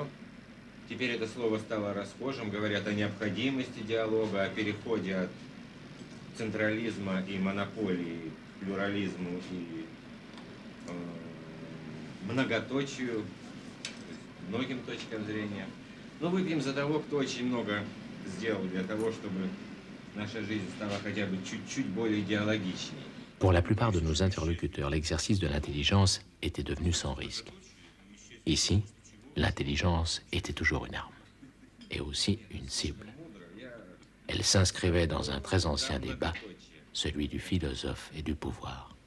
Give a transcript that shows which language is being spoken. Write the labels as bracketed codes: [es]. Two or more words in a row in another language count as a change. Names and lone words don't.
[ru] Теперь это слово стало расхожим, говорят о необходимости диалога, о переходе от централизма и монополии к плюрализму и многоточию, многим точкам зрения. Но выпьем за того, кто очень много сделал для того, чтобы наша жизнь stala хотя бы чуть-чуть более идеологичней. [fr] Pour la plupart de nos interlocuteurs, l'exercice de l'intelligence était devenu sans risque. Ici, l'intelligence était toujours une arme, et aussi une cible. Elle s'inscrivait dans un très ancien débat, celui du philosophe et du pouvoir.